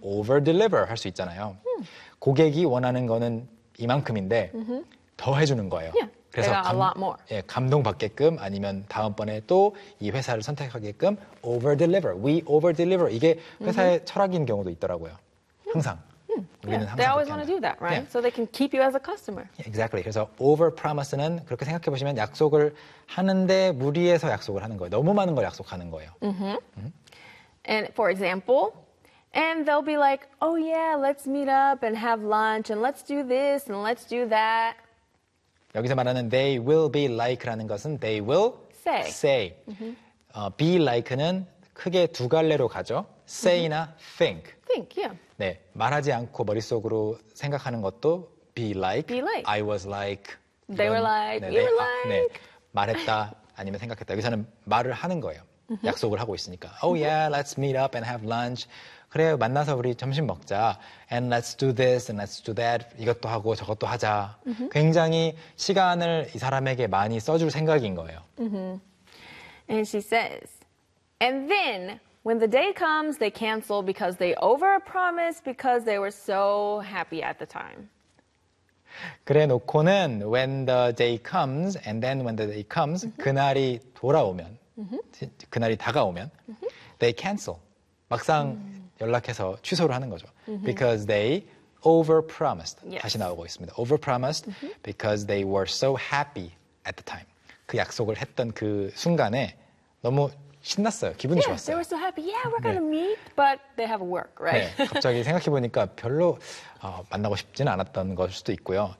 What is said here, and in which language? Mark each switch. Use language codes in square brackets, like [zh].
[ko] over deliver 할 수 있잖아요. Mm-hmm. 고객이 원하는 거는 이만큼인데 mm-hmm. 더 해주는 거예요. [en] Yeah. 그래서 [ko] 예, 감동받게끔 아니면 다음번에 또 이 회사를 선택하게끔 over deliver, we over deliver 이게 회사의 mm-hmm. 철학인 경우도 있더라고요. 항상. [en] Yeah, they always want to do that, right? Yeah. So they can keep you as a customer. Yeah, exactly. [ko] 그래서 overpromise는 그렇게 생각해 보시면 약속을 하는데 무리해서 약속을 하는 거예요. 너무 많은 걸 약속하는 거예요. Mm-hmm. Mm-hmm. [en] And for example, and they'll be like, oh yeah, let's meet up and have lunch and let's do this and let's do that. [ko] 여기서 말하는 they will be like라는 것은 they will [en] say. [ko] Mm-hmm. Be like는 크게 두 갈래로 가죠. Say나 mm-hmm. think. [en] Think, yeah. [ko] 네, 말하지 않고 머릿속으로 생각하는 것도 be like. [en] I was like. They 이런, were like. 네, you 네, were 아, like. 네, [ko] 말했다 아니면 생각했다. 여기서는 말을 하는 거예요. [en] Mm-hmm. [ko] 약속을 하고 있으니까. [en] Oh mm-hmm. yeah, let's meet up and have lunch. [ko] 그래, 만나서 우리 점심 먹자. [en] And let's do this and let's do that. [ko] 이것도 하고 저것도 하자. Mm-hmm. 굉장히 시간을 이 사람에게 많이 써줄 생각인 거예요. [en] Mm-hmm. And she says, and then... When the day comes, they cancel because they overpromise because they were so happy at the time. [ko] 그래 놓고는 [en] when the day comes and then when the day comes, mm-hmm. [ko] 그날이 돌아오면, mm-hmm. 그날이 다가오면, mm-hmm. [en] they cancel. [ko] 막상 mm-hmm. 연락해서 취소를 하는 거죠. [en] Mm-hmm. Because they overpromised. Yes. [ko] 다시 나오고 있습니다. Overpromised mm-hmm. [en] because they were so happy at the time. [ko] 그 약속을 했던 그 순간에 너무 신났어요. 기분이 [en] yeah, [ko] 좋았어요. [en] They were so happy. Yeah, we're gonna 네. meet, but they have work, right? [ko] 네, 갑자기 생각해 보니까 별로 만나고 싶지는 않았던 걸 수도 있고요.